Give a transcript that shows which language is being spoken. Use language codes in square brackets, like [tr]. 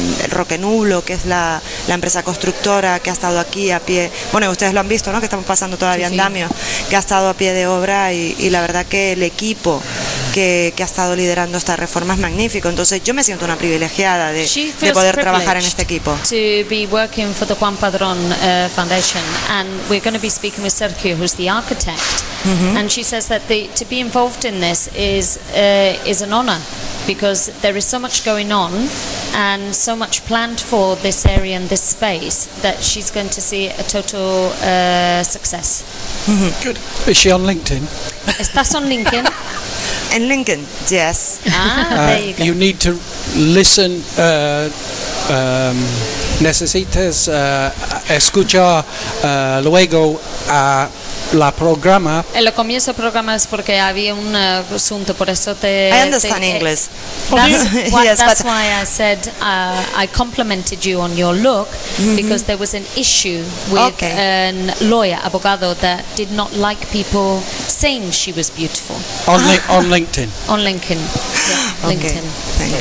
[es] Roque Nublo, que es la empresa constructora que ha estado aquí a pie, bueno, ustedes lo han visto, ¿no?, que estamos pasando todavía andamios, que ha estado a pie de obra, y la verdad que el equipo que ha estado liderando esta reforma es magnífico. Entonces yo me siento una privilegiada de poder trabajar en este equipo. [en] To be working for the Juan Padrón Foundation, and we're going to be speaking with Sergio, who's the architect, and she says that to be involved in this is an honor, because there is so much going on and so much planned for this area and this space that she's going to see a total success. Good. Is she on LinkedIn? [es] ¿Estás on LinkedIn? [en] In LinkedIn, yes. Ah, there you go. You need to listen. [es] Necesitas escuchar luego a la programa. El comienzo del programa es porque había un asunto, por eso te... [en] I understand English. Why I said I complimented you on your look, because there was an issue with an lawyer, abogado, that did not like people saying she was beautiful. On LinkedIn. On LinkedIn. LinkedIn.